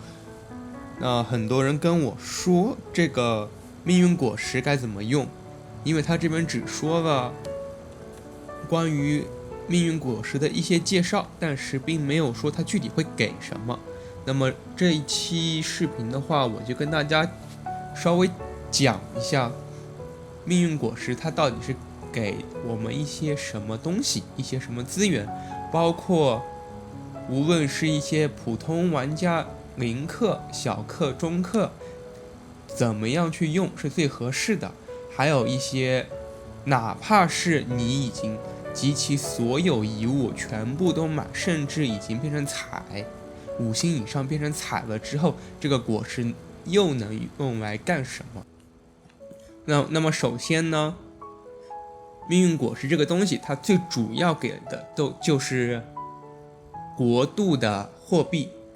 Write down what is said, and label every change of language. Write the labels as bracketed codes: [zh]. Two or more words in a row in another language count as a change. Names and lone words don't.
[zh] 那很多人跟我說這個命運果實該怎麼用，因為他這邊只說了關於命運果實的一些介紹，但是並沒有說它具體會給什麼。那麼這一期視頻的話，我就跟大家稍微講一下命運果實它到底是給我們一些什麼東西，一些什麼資源，包括無論是一些普通玩家、零氪、小氪、中氪，怎麼樣去用是最合適的，還有一些哪怕是你已經集齊所有遺物全部都買，甚至已經变成彩5星以上变成彩了之後，这個果實又能用來幹什麼？那麼首先呢，命運果實這個東西它最主要給的就是國度的貨幣。